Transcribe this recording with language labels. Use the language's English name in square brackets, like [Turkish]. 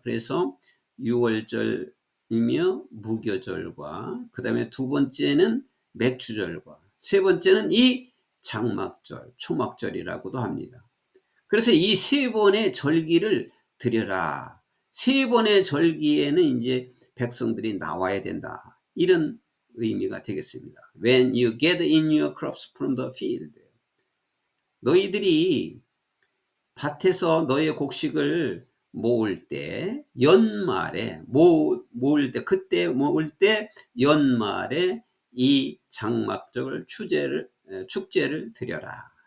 [Korean] 그래서 유월절이며 무교절과 그 다음에 두 번째는 맥주절과 세 번째는 이 장막절, 초막절이라고도 합니다. 그래서 이 세 번의 절기를 드려라. 세 번의 절기에는 이제 백성들이 나와야 된다. 이런 의미가 되겠습니다. [English] When you gather in your crops from the field. [Korean] 너희들이 밭에서 너의 곡식을 모을 때 연말에 그때 모을 때 연말에 이 장막절 축제를 드려라.